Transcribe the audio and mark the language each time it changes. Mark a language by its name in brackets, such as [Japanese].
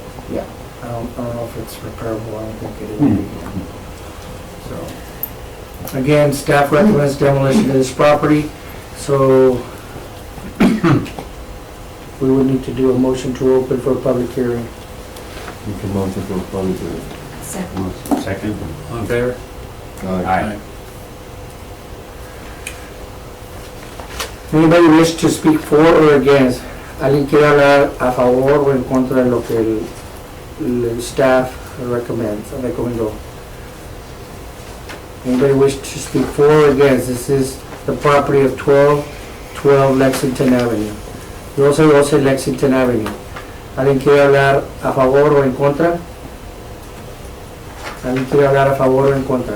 [English] Yeah, I don't know if it's repairable, I don't think it will be. So, again, staff recommends demolition of this property, so we would need to do a motion to open for a public hearing. Make a motion to close the. Second? All in favor? Aye. Anybody wish to speak for or against? [Spanish] ¿Alguien quiere hablar a favor o en contra de lo que el staff recomendó? [English] Anybody wish to speak for or against? This is the property of 1212 Lexington Avenue. 1212 Lexington Avenue. [Spanish] ¿Alguien quiere hablar a favor o en contra? ¿Alguien quiere hablar a favor o en contra?